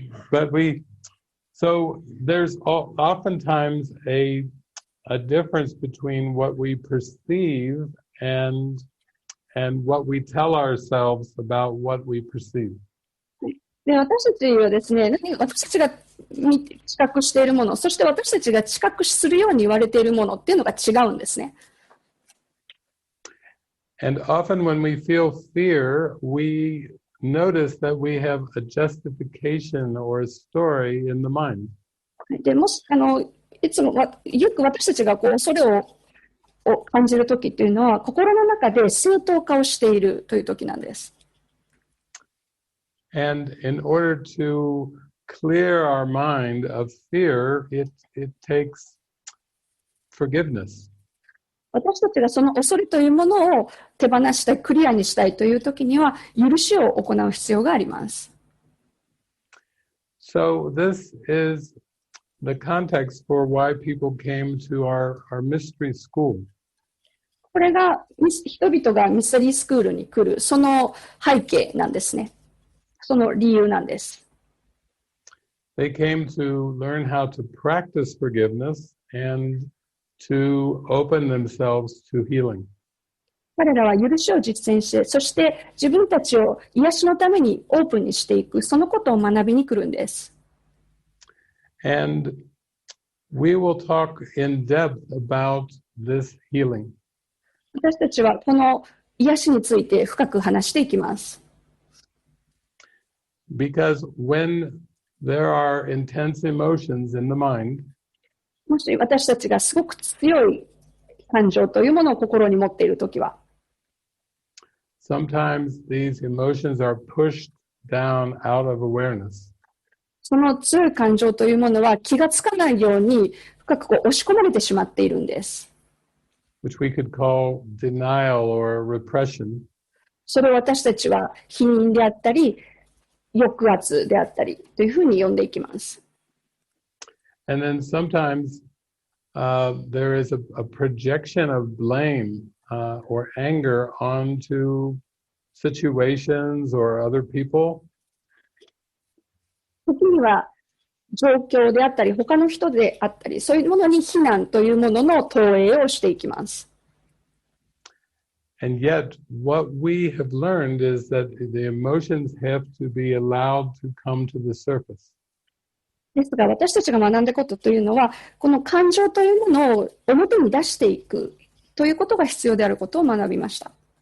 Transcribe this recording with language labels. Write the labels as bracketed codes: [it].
[en] But so there's oftentimes a difference between what we perceive and what we tell ourselves about what we perceive. [ja] で、私たちはですね、私たちが知覚しているもの、そして私たちが知覚するように言われているものっていうのが違うんですね。 [en] And often when we feel fear, we notice that we have a justification or a story in the mind. [ja] で、もし、いつもよく私たちが恐れを感じるときっていうのは、心の中で正当化をしているというときなんです。 [en] And in order to clear our mind of fear, it takes forgiveness. [ja] 私たちがその恐れというものを手放したい、クリアにしたいというときには、許しを行う必要があります。 [en] So this is the context for why people came to our mystery school. [ja] これが人々がミステリースクールに来る、その背景なんですね。その理由なんです。 [en] They came to learn how to practice forgiveness and to open themselves to healing. [ja] 彼らは許しを実践して、そして自分たちを癒しのためにオープンにしていく、そのことを学びに来るんです。 [en] And we will talk in depth about this healing. [ja] 私たちはこの癒しについて深く話していきます。 [en] Because when there are intense emotions in the mind, [ja] もし私たちがすごく強い感情というものを心に持っているときは、 [en] sometimes these emotions are pushed down out of awareness. [ja] その強い感情というものは気がつかないように深く押し込まれてしまっているんです。 [en] Which we could call denial or repression. [ja] それを私たちは否認であったり、抑圧であったりというふうに呼んでいきます。 [en] And then sometimes there is a projection of blame or anger onto situations or other people. [ja] 時には状況であったり、他の人であったり、そういうものに非難というものの投影をしていきます。 [en] And yet, what we have learned is that the emotions have to be allowed to come to the surface. [ja] ですが、私たちが学んだことというのは、この感情というものを表に出していくということが必要であることを学びました。